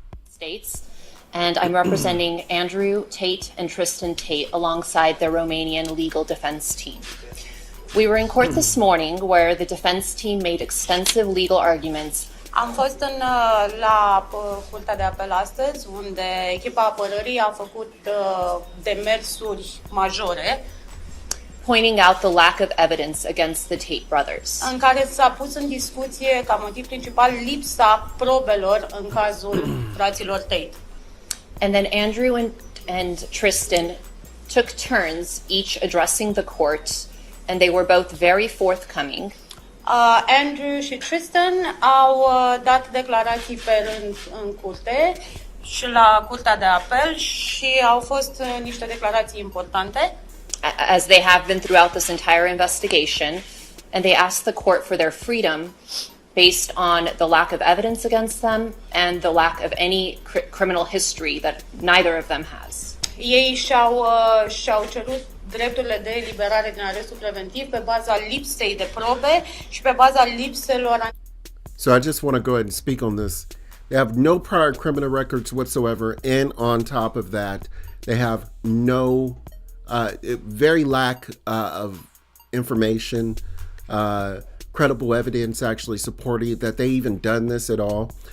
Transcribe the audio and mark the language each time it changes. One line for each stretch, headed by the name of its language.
English: States, and I'm representing Andrew Tate and Tristan Tate alongside the Romanian legal defense team. We were in court this morning where the defense team made extensive legal arguments.
Romanian: Am fost la Curtea de Apel astăzi, unde echipa apărării a făcut demersuri majore,
English: pointing out the lack of evidence against the Tate brothers.
Romanian: În care s-a pus în discuție ca motiv principal lipsa probelor în cazul fraților Tate.
English: And then Andrew and Tristan took turns each addressing the court, and they were both very forthcoming.
Romanian: Andrew și Tristan au dat declarații pe rând în curte și la Curtea de Apel și au fost niște declarații importante.
English: As they have been throughout this entire investigation, and they asked the court for their freedom based on the lack of evidence against them and the lack of any criminal history that neither of them has.
Romanian: Ei și-au cerut drepturile de eliberare din arestul preventiv pe baza lipsei de probe și pe baza lipselor.
English: So I just want to go ahead and speak on this. They have no prior criminal records whatsoever, and on top of that, they have no very lack of information, credible evidence actually supporting that they even done this at all.